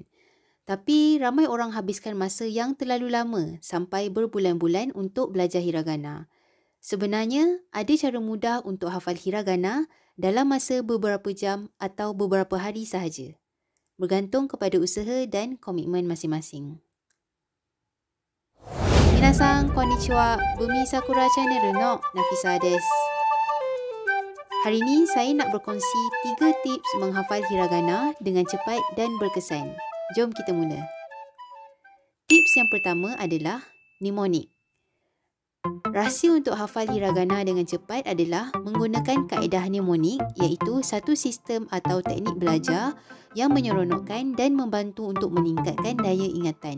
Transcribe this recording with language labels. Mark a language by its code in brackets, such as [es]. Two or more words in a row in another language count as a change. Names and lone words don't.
[ms] Tapi ramai orang habiskan masa yang terlalu lama sampai berbulan-bulan untuk belajar hiragana. Sebenarnya, ada cara mudah untuk hafal hiragana dalam masa beberapa jam atau beberapa hari sahaja. Bergantung kepada usaha dan komitmen masing-masing. [ja] 皆さん、こんにちは. Bumi Sakura Channel no Nafisa desu. [ms] Hari ini saya nak berkongsi 3 tips menghafal hiragana dengan cepat dan berkesan. Jom kita mula. Tips yang pertama adalah mnemonik. Rahsia untuk hafal hiragana dengan cepat adalah menggunakan kaedah mnemonik, iaitu satu sistem atau teknik belajar yang menyeronokkan dan membantu untuk meningkatkan daya ingatan.